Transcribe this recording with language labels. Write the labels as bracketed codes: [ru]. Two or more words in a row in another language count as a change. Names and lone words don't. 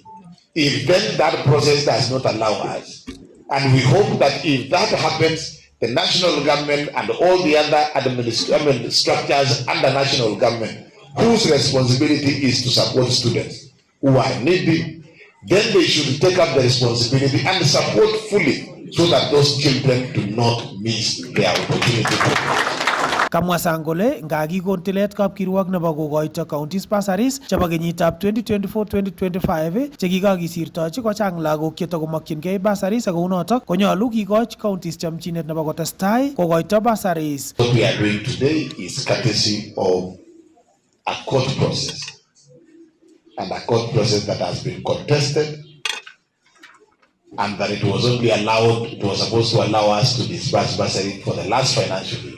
[en] If then that process does not allow us, and we hope that if that happens, the national government and all the other structures under national government, whose responsibility is to support students who are needy, then they should take up the responsibility and support fully so that those children do not miss their opportunity. [kln] Kamwa Sang kole ngakikon tilet kapkirwok nebo kokoito counties bursaries chebo kenyitab 2024-2025 chekikakisirtochi kochang lagok chetakomokyingei bursaries ak kounotok konyolu kikoch counties chamchinet nebo kotestai kokoito bursaries. [en] What we are doing today is courtesy of a court process, and a court process that has been contested, and that it was supposed to allow us to disburse bursary for the last financial year.